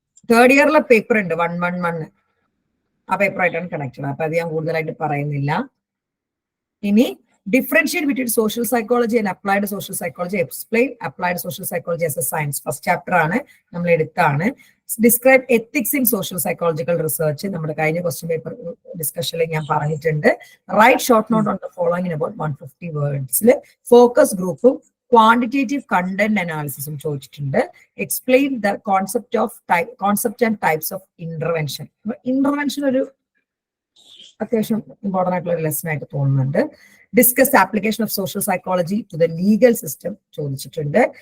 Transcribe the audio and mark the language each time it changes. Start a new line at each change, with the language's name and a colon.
Malayalam: Third ഇയറിലെ paper ഉണ്ട് 111, ആ paper ആയിട്ടാണ് കണക്റ്റഡ്. അപ്പൊ അത് ഞാൻ കൂടുതലായിട്ട് പറയുന്നില്ല.
English: ഇനി differentiate between social psychology and applied social psychology. Explain applied social psychology as a science. First chapter
Malayalam: ആണ് നമ്മൾ എടുത്താണ്.
English: Describe ethics in social psychological research.
Malayalam: നമ്മുടെ കഴിഞ്ഞ ക്വസ്റ്റ്യൻ പേപ്പർ ഡിസ്കഷനിൽ ഞാൻ പറഞ്ഞിട്ടുണ്ട്.
English: Write short note on the following in about 150 words.
Malayalam: Focus ഗ്രൂപ്പും quantitative content അനാലിസിസും ചോദിച്ചിട്ടുണ്ട്.
English: Explain the concept and types of intervention.
Malayalam: Intervention ഒരു അത്യാവശ്യം ഇമ്പോർട്ടൻ്റ് ആയിട്ടുള്ള ഒരു ലെസൺ ആയിട്ട് തോന്നുന്നുണ്ട്.
English: discuss the application of social psychology to the legal system
Malayalam: ചോദിച്ചിട്ടുണ്ട്.